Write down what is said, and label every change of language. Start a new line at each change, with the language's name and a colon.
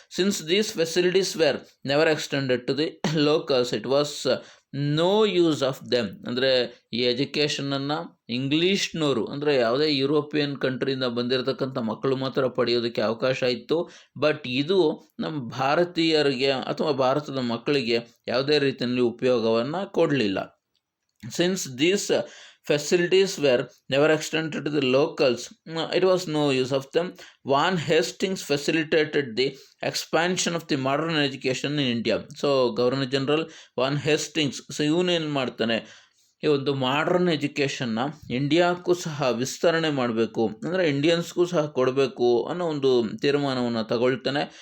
English: Since these facilities were never extended to the locals, it was no use of them.
Kannada: ಅಂದರೆ ಈ ಎಜುಕೇಷನನ್ನು ಇಂಗ್ಲೀಷ್ನವರು, ಅಂದರೆ ಯಾವುದೇ European ಕಂಟ್ರಿಯಿಂದ ಬಂದಿರತಕ್ಕಂಥ ಮಕ್ಕಳು ಮಾತ್ರ ಪಡೆಯೋದಕ್ಕೆ ಅವಕಾಶ ಇತ್ತು. ಬಟ್ ಇದು ನಮ್ಮ ಭಾರತೀಯರಿಗೆ ಅಥವಾ ಭಾರತದ ಮಕ್ಕಳಿಗೆ ಯಾವುದೇ ರೀತಿಯಲ್ಲಿ ಉಪಯೋಗವನ್ನು ಕೊಡಲಿಲ್ಲ.
English: Since these facilities were never extended to the locals, it was no use of them. Van Hastings facilitated the expansion of the modern education in India.
Kannada: So governor general von Hastings, so ಇವನೇನು ಮಾಡ್ತಾನೆ, ಈ ಒಂದು modern ಎಜುಕೇಷನ್ನ ಇಂಡಿಯಾಕ್ಕೂ ಸಹ ವಿಸ್ತರಣೆ ಮಾಡಬೇಕು, ಅಂದರೆ ಇಂಡಿಯನ್ಸ್ಗೂ ಸಹ ಕೊಡಬೇಕು ಅನ್ನೋ ಒಂದು ತೀರ್ಮಾನವನ್ನು ತಗೊಳ್ತಾನೆ.